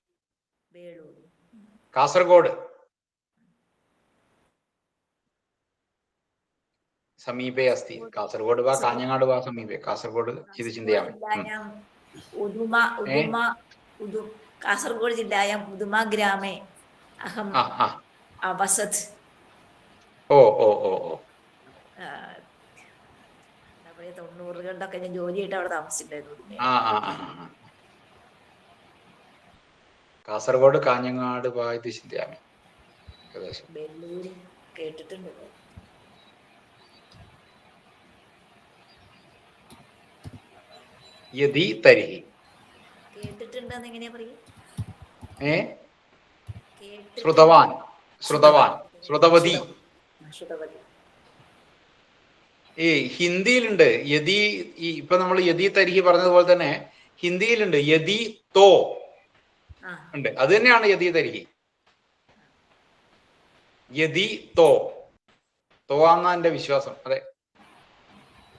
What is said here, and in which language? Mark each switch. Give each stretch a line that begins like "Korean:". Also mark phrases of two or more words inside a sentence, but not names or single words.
Sanskrit: कासरगोड समीपे अस्ति। कासरगोड वा काञ्जनाडु वा समीपे? कासरगोड इति चिन्तयामि। कासरगोड जिल्लायाम् उदुमा ग्रामे अहम् अवसत्। ओ ओ ओ ओ
Malayalam: 90കളിലൊക്കെ ഞാൻ ജോലിയായിട്ട് അവിടെ താമസിച്ചിട്ടുണ്ടായിരുന്നു.
Sanskrit: കാസർഗോഡ് കാഞ്ഞങ്ങാട് वा इति चिन्तयामि।
Malayalam: बेल्लूर കേട്ടിട്ടുണ്ട്.
Sanskrit: यदि तर्हि
Malayalam: കേട്ടിട്ടുണ്ടെന്ന് എങ്ങനെയാ പറയുക?
Sanskrit: श्रुतवान् श्रुतवान् श्रुतवती.
Malayalam: ഹിന്ദിയിലുണ്ട് യദി. ഇപ്പൊ നമ്മൾ
Sanskrit: യദി തരിഹി
Malayalam: പറഞ്ഞതുപോലെ തന്നെ ഹിന്ദിയിലുണ്ട്
Hindi: यदि तो
Malayalam: ഉണ്ട്. അത് തന്നെയാണ്
Sanskrit: യദി തരിഹി.
Hindi: यदि तो
Malayalam: ആന്ന എന്റെ വിശ്വാസം.